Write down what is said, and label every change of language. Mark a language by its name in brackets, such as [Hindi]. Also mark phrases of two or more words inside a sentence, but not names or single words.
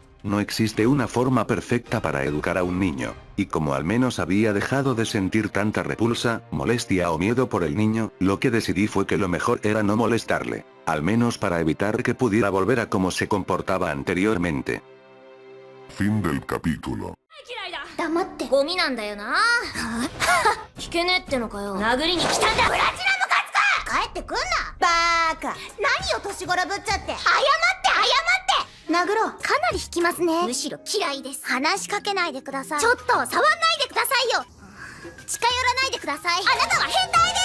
[Spanish] No existe una forma perfecta para educar a un niño. Y como al menos había dejado de sentir tanta repulsa, molestia o miedo por el niño, lo que decidí fue que lo mejor era no molestarle. Al menos para evitar que pudiera volver a cómo se comportaba anteriormente. Fin del capítulo. [Japanese] 黙ってゴミなんだよな聞けねえってのかよ殴りに来たんだプラチナムカツか帰ってくんなバーカ何を年頃ぶっちゃって謝って殴ろうかなり引きますねむしろ嫌いです話しかけないでくださいちょっと触んないでくださいよ近寄らないでくださいあなたは変態